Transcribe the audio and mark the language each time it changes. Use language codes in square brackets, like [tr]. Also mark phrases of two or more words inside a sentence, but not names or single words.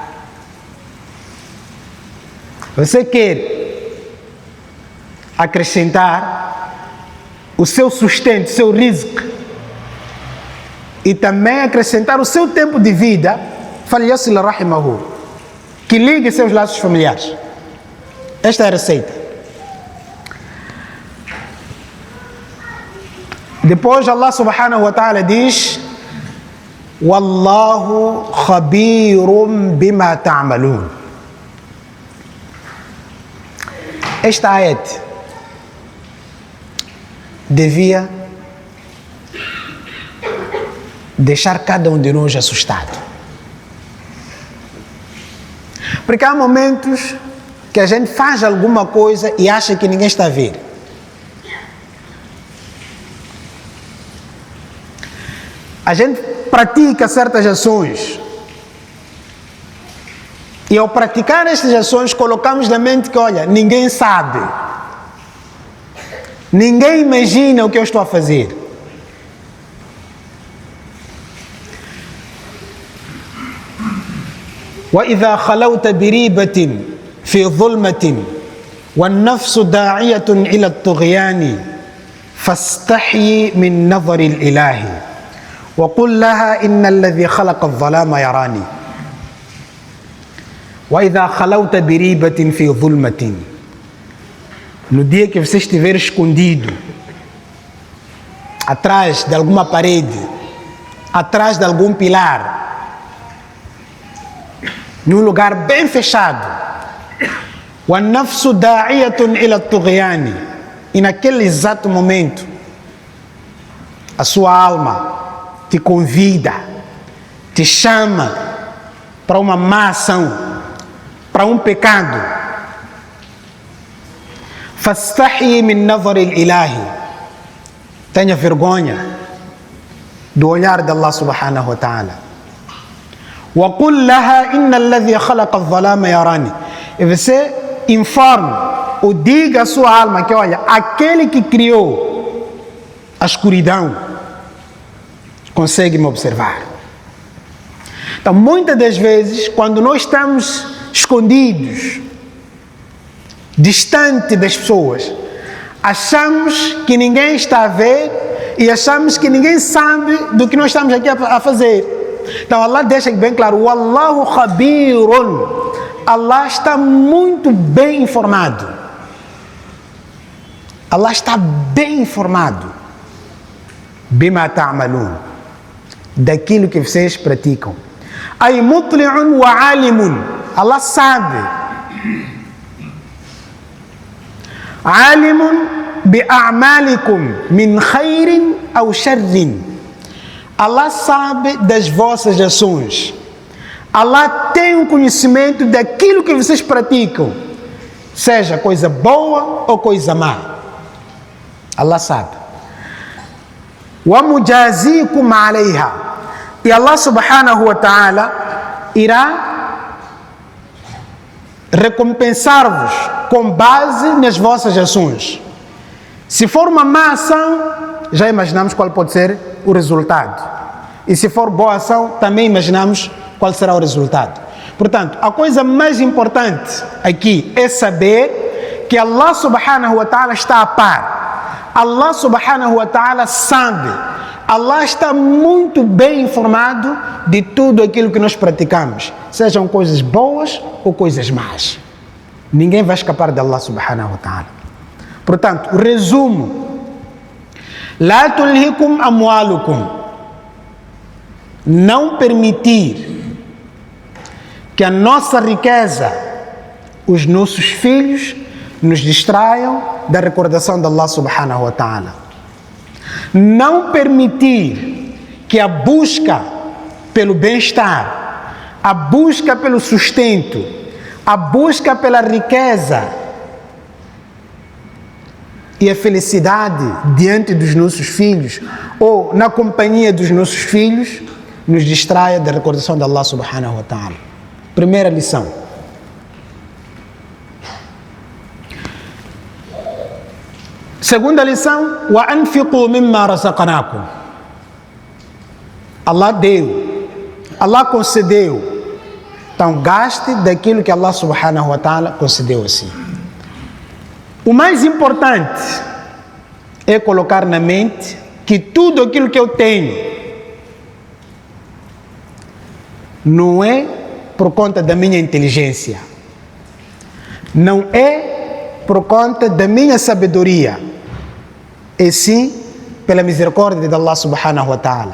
[pt] Você quer acrescentar o seu sustento, o seu rizq, e também acrescentar o seu tempo de vida, [ar] فليصل رحمه, [pt] que ligue seus laços familiares. Esta é a receita. [ar] Depois الله سبحانه وتعالى diz: والله خبير بما تعملون. [pt] Esta ayat devia deixar cada um de nós assustado. Porque há momentos que a gente faz alguma coisa e acha que ninguém está a ver. A gente pratica certas ações e ao praticar estas ações colocamos na mente que, olha, ninguém sabe, ninguém imagina o que eu estou a fazer. [ar] وَإِذَا خَلَوْتَ بِرِيبَةٍ فِي ظُلْمَةٍ وَالنَّفْسُ دَاعِيَةٌ إِلَى الطُّغْيَانِ فاستحي من نظر الإله وقل لها إن الذي خلق الظلام يراني وإذا خلوت بريبة في ظلمة. [pt] No dia que você estiver escondido, atrás de alguma parede, atrás de algum pilar, num lugar bem fechado, [ar] وَالنَّفْسُ دَاعِيَةٌ إِلَى الطُّغْيَانِ, [pt] e naquele exato momento, a sua alma te convida, te chama para uma má ação, para um pecado. [ar] فَاسْتَحْيِ مِنْ نَظَرِ الْإِلَهِ, [pt] tenha vergonha do olhar de [ar] الله سبحانه وتعالى. وَقُلْ لَهَا إِنَّ الَّذِي خَلَقَ الظَّلَامَ يَرَانِ, [pt] e você informe ou diga à sua alma que, olha, aquele que criou a escuridão consegue me observar. Então, muitas das vezes, quando nós estamos escondidos, distante das pessoas, achamos que ninguém está a ver e achamos que ninguém sabe do que nós estamos aqui a fazer. Então Allah deixa bem claro: [ar] والله خبير, [pt] Allah está muito bem informado. Allah está bem informado. [ar] بما تعملون, [pt] daquilo que vocês praticam. [ar] أي مطلع وعليم, Allah sabe. عليم بأعمالكم من خير أو شر, Allah [pt] sabe das vossas ações. Allah tem um conhecimento daquilo que vocês praticam, seja coisa boa ou coisa má. Allah sabe. [ar] ومجازيكم عليها, [pt] e [ar] الله سبحانه وتعالى [pt] irá recompensar-vos com base nas vossas ações. Se for uma má ação, já imaginamos qual pode ser o resultado. E se for boa ação, também imaginamos qual será o resultado. Portanto, a coisa mais importante aqui é saber que [ar] الله سبحانه وتعالى [pt] está a par. [ar] الله سبحانه وتعالى sabe. [pt] Allah está muito bem informado de tudo aquilo que nós praticamos, sejam coisas boas ou coisas más. Ninguém vai escapar de [ar] الله سبحانه وتعالى. [pt] Portanto, o resumo: [ar] لا تلهكم أموالكم, [pt] não permitir que a nossa riqueza, os nossos filhos, nos distraiam da recordação de [ar] الله سبحانه وتعالى. [pt] Não permitir que a busca pelo bem-estar, a busca pelo sustento, a busca pela riqueza e a felicidade diante dos nossos filhos ou na companhia dos nossos filhos nos distraia da recordação de [ar] الله سبحانه وتعالى. [pt] Primeira lição. Segunda lição: [ar] وأنفقوا مما رزقناكم. [pt] Allah deu, Allah concedeu, então gaste daquilo que [ar] الله سبحانه وتعالى [pt] concedeu assim. O mais importante é colocar na mente que tudo aquilo que eu tenho não é por conta da minha inteligência, não é por conta da minha sabedoria, e sim pela misericórdia de [ar] الله سبحانه وتعالى.